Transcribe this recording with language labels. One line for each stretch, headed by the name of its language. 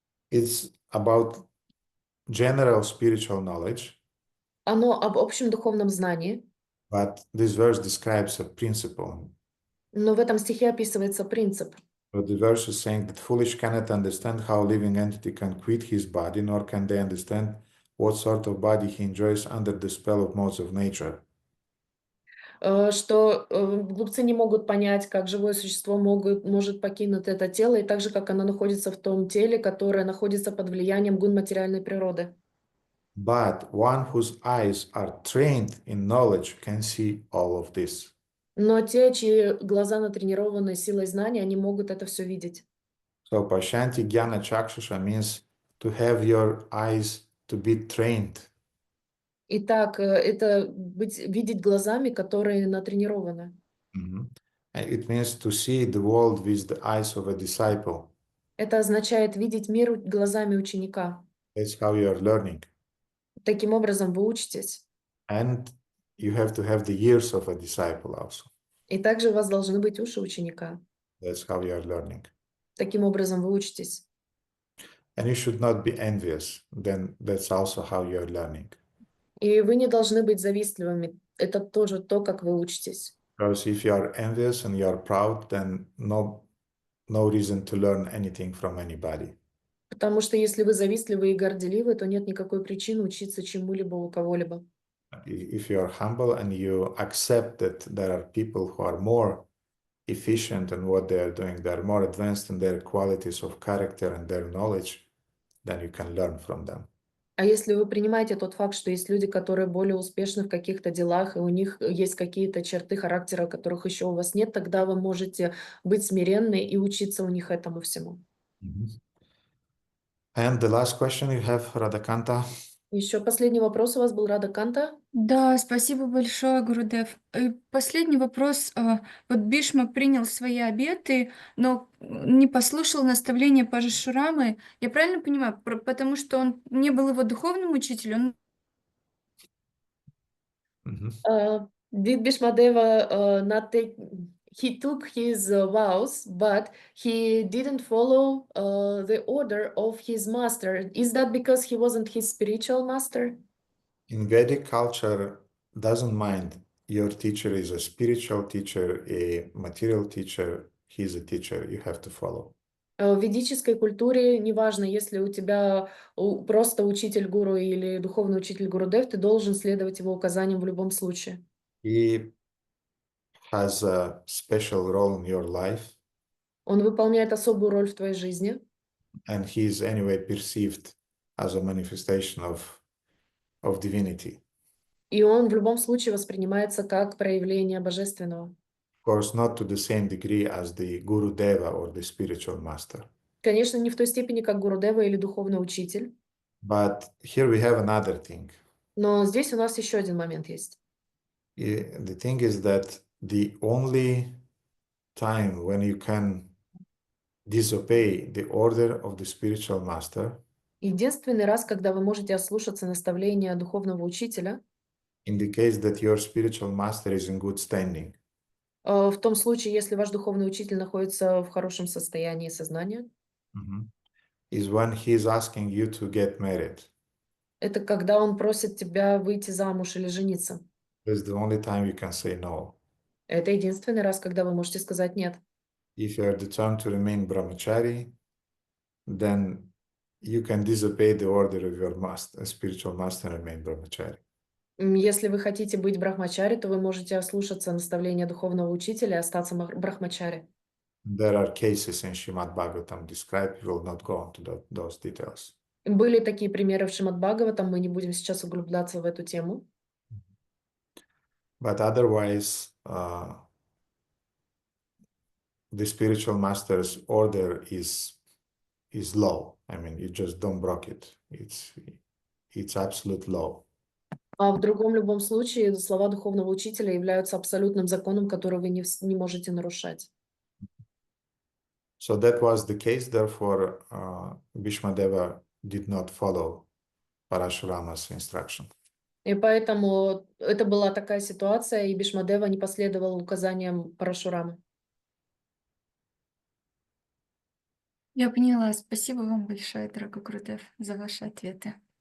English: It's about general spiritual knowledge,
Russian: Оно об общем духовном знании,
English: but this verse describes a principle.
Russian: но в этом стихе описывается принцип.
English: So the verse is saying that foolish cannot understand how a living entity can quit his body, nor can they understand what sort of body he enjoys under the spell of modes of nature.
Russian: Что глупцы не могут понять, как живое существо может покинуть это тело, и так же, как оно находится в том теле, которое находится под влиянием гун материальной природы.
English: But one whose eyes are trained in knowledge can see all of this.
Russian: Но те, чьи глаза натренированы силой знания, они могут это все видеть.
English: So
Sanskrit: Pashyanti Jnana Chakshusha
English: means to have your eyes to be trained.
Russian: Итак, это видеть глазами, которые натренированы.
English: And it means to see the world with the eyes of a disciple.
Russian: Это означает видеть мир глазами ученика.
English: That's how you are learning.
Russian: Таким образом, вы учитесь.
English: And you have to have the ears of a disciple also.
Russian: И также у вас должны быть уши ученика.
English: That's how you are learning.
Russian: Таким образом, вы учитесь.
English: And you should not be envious. Then that's also how you are learning.
Russian: И вы не должны быть завистливыми. Это тоже то, как вы учитесь.
English: Because if you are envious and you are proud, then no reason to learn anything from anybody.
Russian: Потому что если вы завистливы и горделивы, то нет никакой причины учиться чему-либо у кого-либо.
English: If you are humble and you accept that there are people who are more efficient in what they are doing, they are more advanced in their qualities of character and their knowledge, then you can learn from them.
Russian: А если вы принимаете тот факт, что есть люди, которые более успешны в каких-то делах, и у них есть какие-то черты характера, которых еще у вас нет, тогда вы можете быть смиренны и учиться у них этому всему.
English: And the last question you have, Radhakanta.
Russian: Еще последний вопрос у вас был, Рада Канта. Да, спасибо большое, Гурудев. И последний вопрос. Вот Бишма принял свои обеты, но не послушал наставления Парашурамы. Я правильно понимаю? Потому что он не был его духовным учителем?
English: Did Bhīṣmadeva not take? He took his vows, but he didn't follow the order of his master. Is that because he wasn't his spiritual master? In Vedic culture, doesn't mind your teacher is a spiritual teacher, a material teacher, he's a teacher, you have to follow.
Russian: В ведической культуре, неважно, если у тебя просто учитель гуру или духовный учитель Гурудев, ты должен следовать его указаниям в любом случае.
English: He has a special role in your life.
Russian: Он выполняет особую роль в твоей жизни.
English: And he is anyway perceived as a manifestation of divinity.
Russian: И он в любом случае воспринимается как проявление божественного.
English: Of course, not to the same degree as the Guru Deva or the spiritual master.
Russian: Конечно, не в той степени, как Гурудева или духовный учитель.
English: But here we have another thing.
Russian: Но здесь у нас еще один момент есть.
English: The thing is that the only time when you can disobey the order of the spiritual master
Russian: Единственный раз, когда вы можете ослушаться наставления духовного учителя,
English: indicates that your spiritual master is in good standing.
Russian: в том случае, если ваш духовный учитель находится в хорошем состоянии сознания,
English: Is when he is asking you to get married.
Russian: это когда он просит тебя выйти замуж или жениться.
English: It's the only time you can say no.
Russian: Это единственный раз, когда вы можете сказать «нет».
English: If you are determined to remain brahmachari, then you can disobey the order of your master, spiritual master, and remain brahmachari.
Russian: Если вы хотите быть брахмачари, то вы можете ослушаться наставления духовного учителя и остаться брахмачари.
English: There are cases in Srimad Bhagavatam described. We will not go into those details.
Russian: Были такие примеры в Шримад Бхагаватам, мы не будем сейчас углубляться в эту тему.
English: But otherwise, the spiritual master's order is law. I mean, you just don't break it. It's absolute law.
Russian: А в другом любом случае слова духовного учителя являются абсолютным законом, который вы не можете нарушать.
English: So that was the case. Therefore, Bhīṣmadeva did not follow Parashurama's instruction.
Russian: И поэтому это была такая ситуация, и Бhīṣmadeva не последовал указаниям Парашурамы. Я поняла. Спасибо вам большое, дорогой Гурудев, за ваши ответы.